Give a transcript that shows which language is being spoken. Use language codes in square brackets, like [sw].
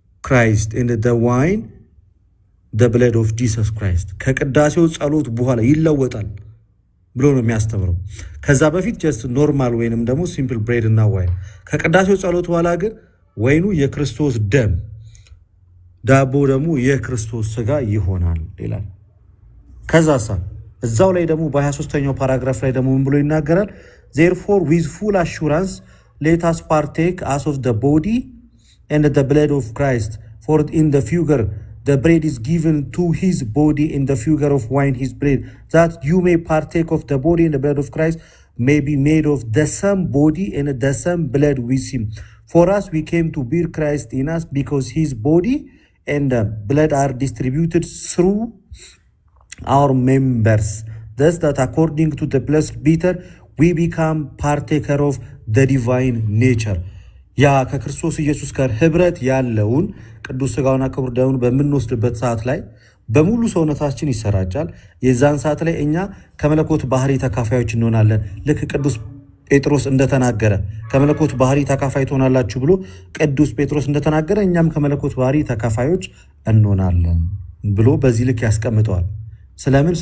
[en] Christ and the wine the blood of Jesus Christ [am] ከቅዳሴው ጸሎት በኋላ ይለወጣል ብሎ ነው የሚያስተምረው። ከዛ በፊት ጀስት ኖርማል ወይንም ደግሞ ሲምፕል ብሬድ እና ዋይን፣ ከቅዳሴው ጸሎት በኋላ ግን ወይኑ የክርስቶስ ደም ዳቦ ደግሞ የክርስቶስ ስጋ ይሆናል ይላል። ከዛሳ እዛው ላይ ደግሞ በ23ኛው ፓራግራፍ ላይ ደግሞ ምን ብሎ ይናገራል? [en] therefore with full assurance let us partake as of the body and the blood of Christ, for in the figure the bread is given to his body, in the figure of wine his bread, that you may partake of the body and the blood of Christ, may be made of the same body and the same blood with him. For us we came to bear Christ in us, because his body and blood are distributed through our members, thus that according to the blessed Peter we become partaker of the divine nature. [am] ያ ከክርስቶስ ኢየሱስ ጋር ህብረት ያለውን ቅዱስ ሥጋውና ክቡር ደሙን በምንወስድበት ሰዓት ላይ በሙሉ ሰውነታችን ይሰራጫል። የዛን ሰዓት ላይ እኛ ከመለኮት ባህሪ ተካፋዮች እንሆናለን። ልክ ቅዱስ ጴጥሮስ እንደተናገረ ከመለኮት ባህሪ ተካፋይ ትሆናላችሁ ብሎ ቅዱስ ጴጥሮስ እንደተናገረ እኛም ከመለኮት ባህሪ ተካፋዮች እንሆናለን ብሎ በዚህ ልክ ያስቀምጠዋል። ስለምን?